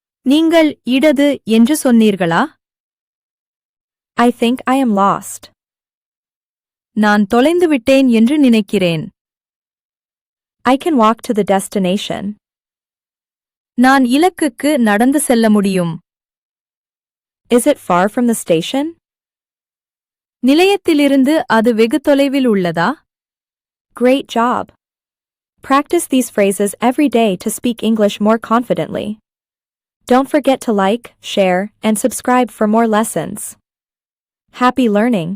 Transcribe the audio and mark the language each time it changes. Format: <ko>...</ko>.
<ta>நீங்கள் இடது என்று சொன்னீர்களா?</ta> <en>I think I am lost.</en> <ta>நான் தொலைந்து விட்டேன் என்று நினைக்கிறேன்.</ta> <en>I can walk to the destination.</en> <ta>நான் இலக்குக்கு நடந்து செல்ல முடியும்.</ta> <en>Is it far from the station?</en> <ta>நிலையத்திலிருந்து அது வெகு தொலைவில் உள்ளதா?</ta> <en>Great job. Practice these phrases every day to speak English more confidently. Don't forget to like, share, and subscribe for more lessons. Happy learning!</en>